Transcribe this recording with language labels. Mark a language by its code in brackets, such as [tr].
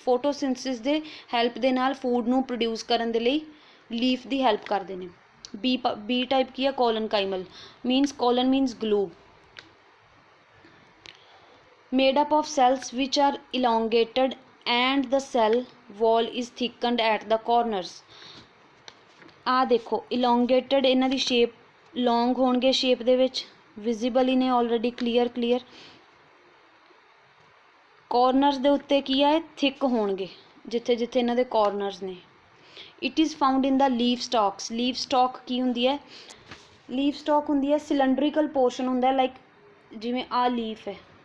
[pa] ਫੋਟੋਸਿੰਥਸਿਸ ਦੇ ਹੈਲਪ ਦੇ ਨਾਲ ਫੂਡ ਨੂੰ ਪ੍ਰੋਡਿਊਸ ਕਰਨ ਦੇ ਲਈ ਲੀਫ ਦੀ ਹੈਲਪ ਕਰਦੇ ਨੇ। ਬੀ ਟਾਈਪ ਕੀ ਆ, ਕੋਲਨਕਾਈਮਲ colon means glue. [en] Made up of cells which are elongated and the cell wall is thickened at the corners. [pa] ਆ ਦੇਖੋ elongated, ਇਹਨਾਂ ਦੀ ਸ਼ੇਪ ਲੌਂਗ ਹੋਣਗੇ ਸ਼ੇਪ ਦੇ ਵਿੱਚ, ਵਿਜ਼ੀਬਲ ਹੀ ਨੇ ਆਲਰੇਡੀ, ਕਲੀਅਰ। ਕਾਰਨਰਸ ਦੇ ਉੱਤੇ ਕੀ ਹੈ, ਥਿਕ ਹੋਣਗੇ ਜਿੱਥੇ ਜਿੱਥੇ ਇਹਨਾਂ ਦੇ ਕਾਰਨਰਸ ਨੇ। [en] It is found in the leaf stalks. [pa] Leaf stock ਕੀ ਹੁੰਦੀ ਹੈ, ਲੀਫ ਸਟਾਕ ਹੁੰਦੀ ਹੈ ਸਿਲੰਡਰੀਕਲ ਪੋਰਸ਼ਨ ਹੁੰਦਾ, ਲਾਈਕ ਜਿਵੇਂ ਆ ਲੀਫ ਹੈ,